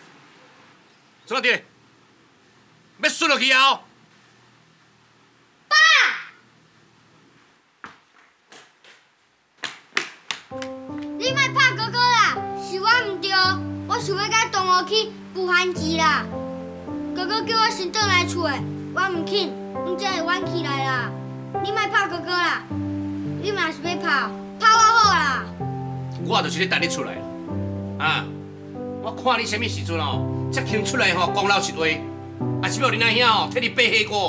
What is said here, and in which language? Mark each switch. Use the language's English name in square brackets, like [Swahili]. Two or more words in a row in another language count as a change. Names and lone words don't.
[Min Nan Chinese] 冲到直嘞，要摔落去啊！哦。爸，你莫拍哥哥啦，是我唔对，我想要甲同学去补番薯啦。哥哥叫我先转来厝的，我唔肯。阮才会晚起来啦，你莫拍哥哥啦！你若是要拍，拍我好啦。我就是咧等你出来啦，啊！我看你什么时阵哦，才肯出来吼讲老实话，还是要恁阿兄哦替你背黑锅。